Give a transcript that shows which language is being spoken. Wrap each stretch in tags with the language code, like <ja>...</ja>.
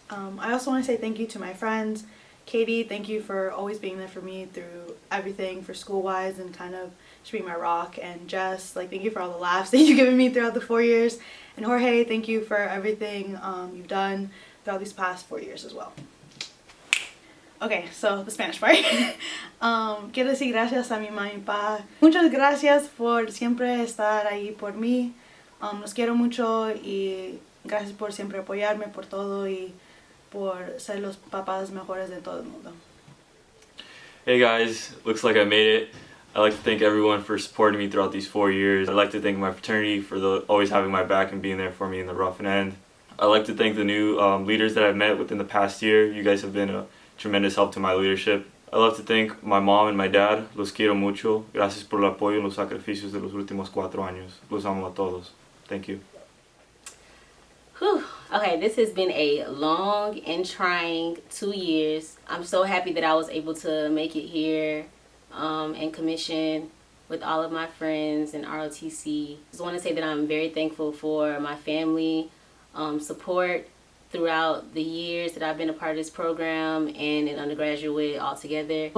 <en>I also want to say thank you to my friends. Katie, thank you for always being there for me through everything for school-wise and kind of just being my rock. And Jess, thank you for all the laughs that you've given me throughout the 4 years. And Jorge, thank you for everything you've done throughout these past 4 years as well. Okay, so the Spanish part.</en> <es>Quiero decir gracias a mi mamá y papá. Muchas gracias por siempre estar ahí por mí. Los quiero mucho y gracias por siempre apoyarme por todo y por ser los papás mejores de todo el mundo.</es> <en>Hey guys, looks like I made it. I'd like to thank everyone for supporting me throughout these 4 years. I'd like to thank my fraternity for always having my back and being there for me in the rough and end. I'd like to thank the new leaders that I've met within the past year. You guys have been a tremendous help to my leadership. I'd love to thank my mom and my dad.</en> <es>Los quiero mucho. Gracias por el apoyo y los sacrificios de los últimos 4 años. Los amo a todos.</es> <en>Thank you. Whew. Okay, this has been a long and trying 2 years. I'm so happy that I was able to make it here and commission with all of my friends in ROTC. I just want to say that I'm very thankful for my family support throughout the years that I've been a part of this program and in undergraduate altogether.</en>